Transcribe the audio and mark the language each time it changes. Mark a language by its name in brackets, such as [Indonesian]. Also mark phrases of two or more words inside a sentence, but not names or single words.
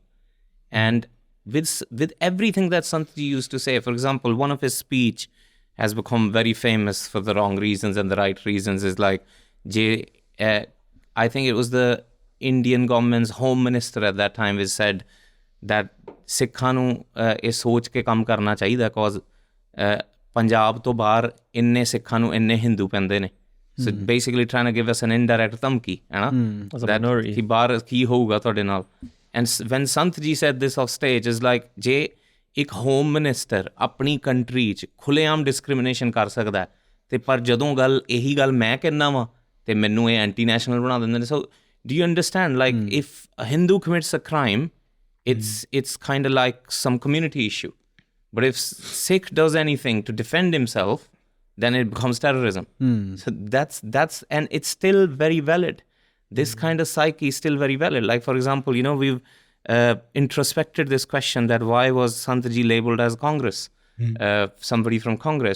[English] And with everything that Sant Ji used to say, for example, one of his speech has become very famous for the wrong reasons and the right reasons, is like, I think it was the Indian government's home minister at that time, which said that [Punjabi] ਸਿੱਖਾਂ ਨੂੰ ਇਹ ਸੋਚ ਕੇ ਕੰਮ ਕਰਨਾ ਚਾਹੀਦਾ, [English] cause [Punjabi] Punjab ਤੋਂ ਬਾਹਰ ਇੰਨੇ ਸਿੱਖਾਂ ਨੂੰ ਇੰਨੇ ਹਿੰਦੂ ਪੈਂਦੇ ਨੇ. [English] So basically trying to give us an indirect ਧਮਕੀ, [Punjabi] ਹੈ ਨਾ, [English] that [Punjabi] ਕਿ ਬਾਹਰ ਕੀ ਹੋਊਗਾ ਤੁਹਾਡੇ ਨਾਲ. [English] And when Sant Ji said this off stage, is like, [Punjabi] ਜੇ ਇੱਕ [English] home minister [Punjabi] ਆਪਣੀ ਕੰਟਰੀ 'ਚ ਖੁੱਲ੍ਹੇਆਮ ਡਿਸਕ੍ਰਿਮੀਨੇਸ਼ਨ ਕਰ ਸਕਦਾ, ਤੇ ਪਰ ਜਦੋਂ ਇਹੀ ਗੱਲ ਮੈਂ ਕਹਿੰਦਾ ਵਾਂ ਤੇ ਮੈਨੂੰ ਇਹ [English] anti national [Punjabi] ਬਣਾ ਦਿੰਦੇ ਨੇ. [English] So do you understand, like, if a Hindu commits a crime, it's kind of like some community issue. But if Sikh does anything to defend himself, then it becomes terrorism. So that's and it's still very valid. This kind of psyche is still very valid. Like, for example, we've introspected this question that why was Sant Ji labeled as Congress, somebody from Congress?